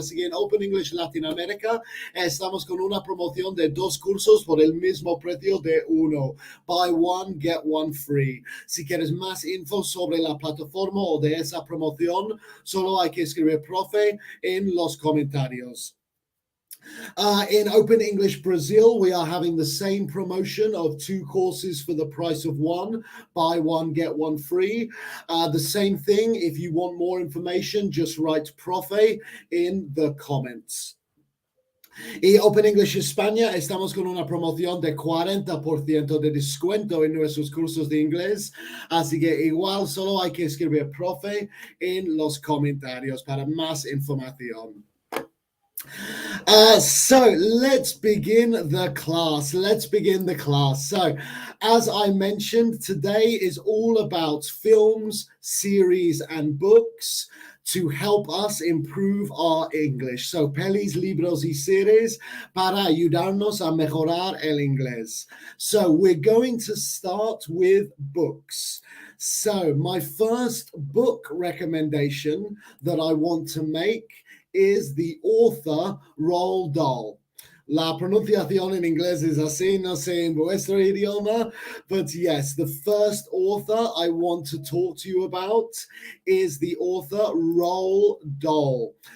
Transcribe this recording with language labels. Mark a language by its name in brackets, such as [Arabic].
[Spanish] Así que en Open English Latinoamérica estamos con una promoción de 2 cursos por el mismo precio de uno. [English] Buy one, get one free. [Spanish] Si quieres más info sobre la plataforma o de esa promoción, solo hay que escribir profe en los comentarios. [English] In Open English Brazil, we are having the same promotion of 2 courses for the price of 1. Buy one, get one free. The same thing, if you want more information, just write profe in the comments. [Spanish] Y Open English España, estamos con una promoción de 40% de descuento en nuestros cursos de inglés. Así que igual solo hay que escribir profe en los comentarios para más información. [English] So let's begin the class. So, as I mentioned, today is all about films, series, and books to help us improve our English. [Spanish] So, pelis, libros, y series para ayudarnos a mejorar el inglés. [English] So, we're going to start with books. So, my first book recommendation that I want to make is the author Roald Dahl. [Spanish] La pronunciación en inglés es así, no sé en vuestro idioma, [English] but yes, the first author I want to talk to you about is the author Roald Dahl.